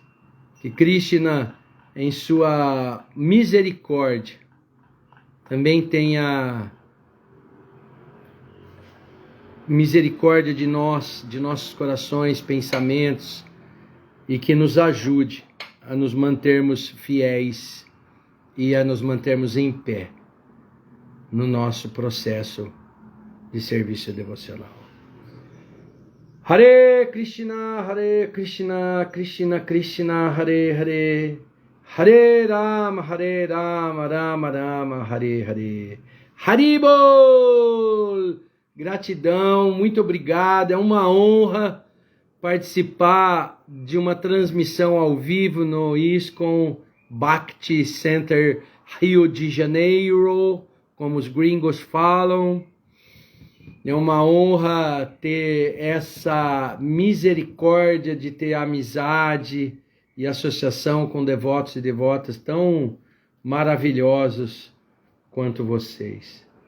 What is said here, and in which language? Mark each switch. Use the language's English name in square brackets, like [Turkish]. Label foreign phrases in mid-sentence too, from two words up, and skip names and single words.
[Portuguese] Que Krishna, em sua misericórdia, também tenha misericórdia de nós, de nossos corações, pensamentos, e que nos ajude a nos mantermos fiéis e a nos mantermos em pé no nosso processo de serviço devocional. [Sanskrit] हरे कृष्ण, कृष्ण कृष्ण, हरे हरे, हरे राम, राम राम, हरे हरे. [Portuguese] Haribol! Gratidão, muito obrigado. É uma honra participar de uma transmissão ao vivo no ISKCON Bhakti Center Rio de Janeiro, como os gringos falam. É uma honra ter essa misericórdia de ter amizade e associação com devotos e devotas tão maravilhosos quanto vocês.